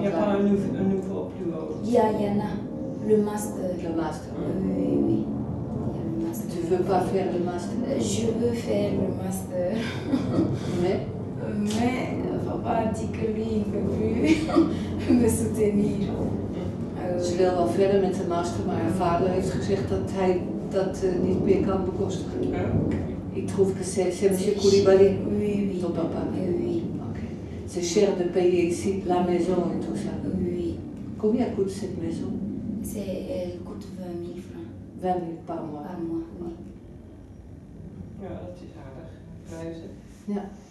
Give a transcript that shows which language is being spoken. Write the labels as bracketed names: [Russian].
[French] n'y a pas un nouveau plus haut? Il y en a, le master. Le master? Oui. Il y a le master. Tu ne veux pas faire le master? Je veux faire le master. Mais papa a dit que lui, il ne peut plus me soutenir. [Dutch] Ze wil wel verder met de master, maar haar vader heeft gezegd dat hij dat niet meer kan bekostigen. [French] Il trouve que c'est M. Koulibaly, ton papa. Oui. Okay. C'est cher de payer ici la maison et tout ça. Oui. Combien coûte cette maison? Elle coûte 20 000 francs. 20 000 par mois. Par mois, oui. [Dutch] Ja, dat is aardig. Prijzen. Ja.